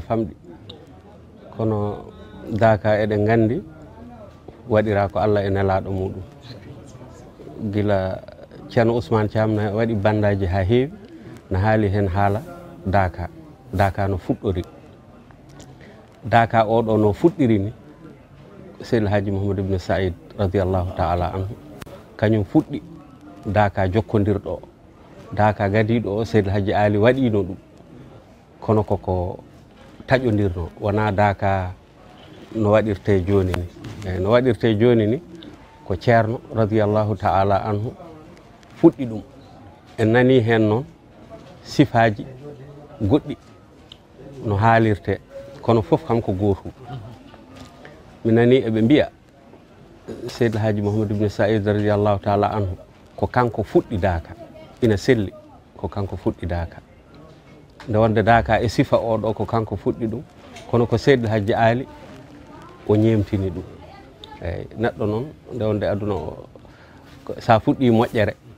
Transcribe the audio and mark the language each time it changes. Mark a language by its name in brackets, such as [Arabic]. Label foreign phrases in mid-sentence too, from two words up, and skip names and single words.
[Fula] famɗi kono Daka eɗen gandi waɗira ko Allah e nelaɗo muɗum gila ceerno Ousmane Thiam ne waɗi bandaji ha heewi ne haali hen haala Daka no fuɗɗori Daka oɗo no fuɗɗiri ni Seydi El Hadji Mouhamadou ibn Saïd [Arabic] رضي الله تعالى عنه [Fula] kañum fuɗɗi Daka jokkodirɗo Daka gadiɗo o Seydi El Hadji Ali waɗino ɗum kono koko taƴodirno wona Daka no waɗirte joni ni eyyi no waɗirte joni ni ko ceerno [Arabic] رضي الله تعالى عنه [Fula] fuɗɗi ɗum en nani hen noon sifaji goɗɗi no haalirte kono fof kanko gotum mi nani eɓe mbiya Seydi El Hadji Mouhamadou ibn Saïd [Arabic] رضي الله تعالى عنه [Fula] ko kanko fuɗɗi Daka ina selli ko kanko fuɗɗi Daka nde wonde Daka e sifa oɗo ko kanko fuɗɗi ɗum kono ko Seydi El Hadji Ali o ñemtini ɗum eyyi neɗɗo noon nde wonde aduna o sa fuɗɗi moƴƴere